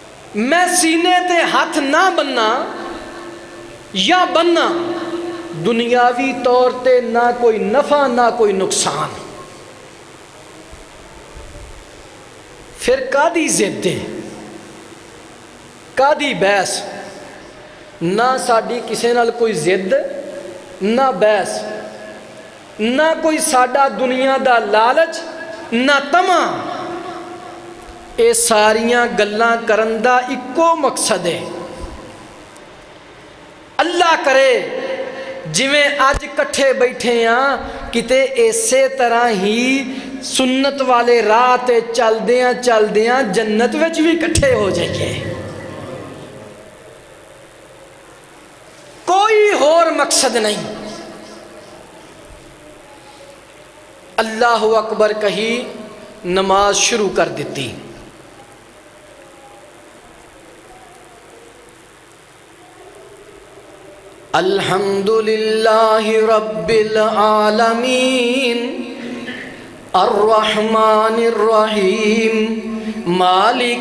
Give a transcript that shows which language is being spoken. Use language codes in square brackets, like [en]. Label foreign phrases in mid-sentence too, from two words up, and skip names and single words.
[pa] میں سینے تے ہاتھ نہ بننا یا بننا دنیاوی طور تے نہ کوئی نفع نہ کوئی نقصان، پھر کادی ضد ہے، کادی بحث؟ نہ ساڈی کسے نال کوئی ضد نہ بحث، نہ کوئی ساڈا دنیا دا لالچ نہ طمع، اے ساریاں گلاں کرن دا اکو مقصد ہے، اللہ کرے جویں اج کٹھے بیٹھے ہاں کتے اسی طرح ہی سنت والے راہ تے چلدیاں جنت وچ بھی کٹھے ہو جائیے، کوئی اور مقصد نہیں۔ [ar] اللہ اکبر [pa] کہی نماز شروع کر دیتی۔ [ar] الحمدللہ رب العالمین الرحمن الرحیم مالک